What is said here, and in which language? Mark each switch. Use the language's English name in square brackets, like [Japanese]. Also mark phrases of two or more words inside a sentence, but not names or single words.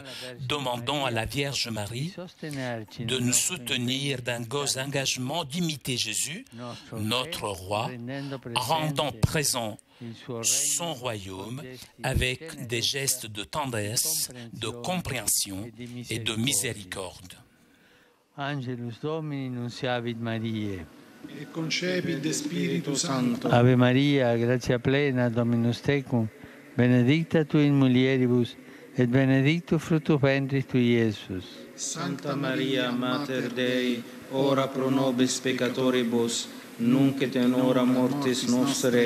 [French] Demandons à la Vierge Marie de nous soutenir d'un engagement d'imiter Jésus, notre roi, en rendant présent son royaume avec des gestes de tendresse, de compréhension et de miséricorde. [Latin] Angelus Domini nunciavit Mariae. Et concepit de Spiritus Sancto. Ave Maria, gratia plena, Dominus tecum, benedicta tu in mulieribus, et benedictus fructus ventris tui, Iesus. Santa Maria, Mater Dei, ora pro nobis peccatoribus, nunc et in hora mortis nostre.